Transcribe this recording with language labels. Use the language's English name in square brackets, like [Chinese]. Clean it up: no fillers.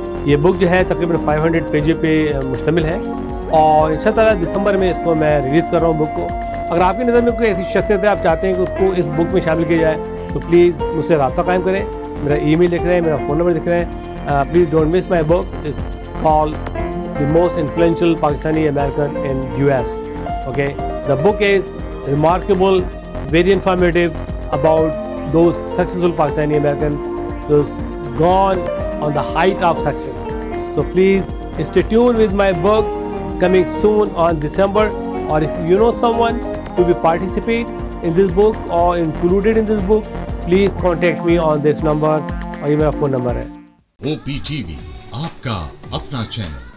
[Urdu] یہ بک جو ہے تقریباً 500 پیجز پہ مشتمل ہے, اور ان شاء اللہ تعالیٰ دسمبر میں اس کو میں ریلیز کر رہا ہوں بک کو. اگر آپ کی نظر میں کوئی ایسی شخصیت ہے آپ چاہتے ہیں کہ اس کو اس بک میں شامل کیا جائے تو پلیز مجھ سے رابطہ قائم کریں. میرا ای میل لکھ رہے ہیں, میرا فون نمبر لکھ رہے ہیں. [English] Please don't miss my book. Is called the most influential Pakistani American in US. Okay, the book is remarkable, very informative about those successful Pakistani American, those gone on the height of success. So please stay tuned with my book coming soon on December. Or if you know someone who will participate in this book or included in this book, please contact me on this number, [Urdu] اور یہ میرا phone number ہے. OPTV آپ کا اپنا channel.